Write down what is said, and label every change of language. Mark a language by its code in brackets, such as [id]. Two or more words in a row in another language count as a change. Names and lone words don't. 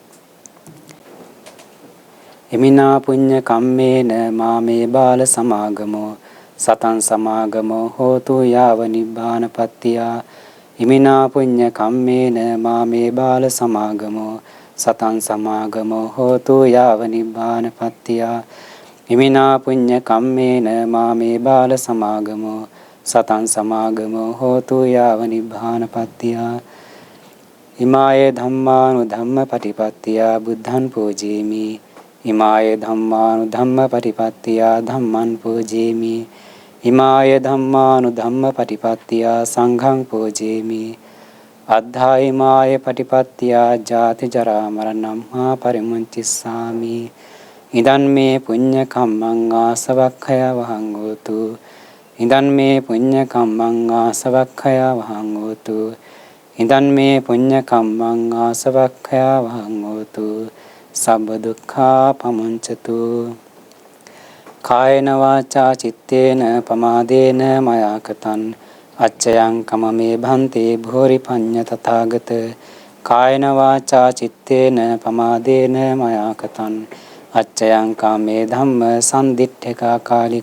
[pi] හිමිනා පුඤ්ඤ කම්මේන මාමේ බාල සමාගමෝ සතං සමාගමෝ හෝතු යාව නිබ්බානපත්තිය. හිමිනා පුඤ්ඤ කම්මේන මාමේ බාල සමාගමෝ සතං සමාගමෝ හෝතු යාව නිබ්බානපත්තිය. හිමිනා පුඤ්ඤ කම්මේන මාමේ බාල සමාගමෝ සතං සමාගමෝ හෝතු යාව නිබ්බානපත්තිය. ඉමායේ ධම්මානුධම්ම පටිපත්තිය බුද්ධං පූජේමි. ඉමාය ධම්මානුධම්ම පටිපත්තිය ධම්මං පූජේමි. ඉමාය ධම්මානුධම්ම පටිපත්තිය සංඝං පූජේමි. අද්ධායිමාය පටිපත්තිය ජාති ජරා මරණං මා පරිමුංචිස්සාමි. ඉදන් මේ පුඤ්ඤ කම්මං ආසවක්ඛය වහං හෝතු. ඉදන් මේ පුඤ්ඤ කම්මං ආසවක්ඛය වහං හෝතු. ඉදන් මේ පුඤ්ඤ කම්මං ආසවක්ඛය වහං හෝතු. සබ්බ දුක්ඛා පමුංචතු. කායන වාචා චිත්තේන පමාදේන මයා කතං අච්චයං කමමේ භන්තේ භෝරි පඤ්ඤ තථාගත. කායන වාචා චිත්තේන පමාදේන මයා කතං අච්චයං කාමේ ධම්ම සම්දිට්ඨිකා කාලික.